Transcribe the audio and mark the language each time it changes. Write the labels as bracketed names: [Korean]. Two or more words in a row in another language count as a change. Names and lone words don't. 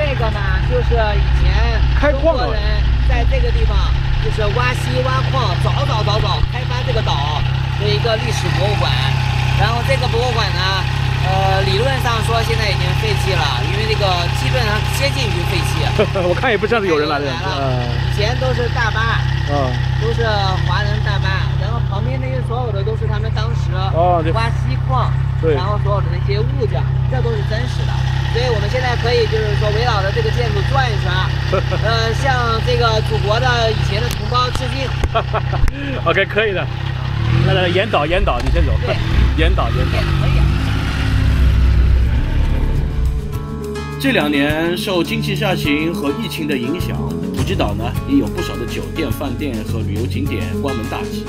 [Chinese] 這個呢，就是以前中國人在這個地方就是挖稀挖礦，早開發這個島的一個歷史博物館。然後這個博物館呢，理論上說現在已經廢棄了，因為這個基本上接近於廢棄。我看也不像是有人來的。以前都是大巴，都是華人大巴，然後旁邊那些所有的都是他們當時挖稀礦。對，然後所有的那些物件，這都是真實的，所以我們現在可以就是說圍繞着這個建築轉一圈，向這個祖國的以前的同胞致敬。 OK， 可以的。來，沿島，你先走。对，沿島。可以。這2年受經濟下行和疫情的影響，普吉島呢也有不少的酒店、飯店和旅遊景點關門大吉。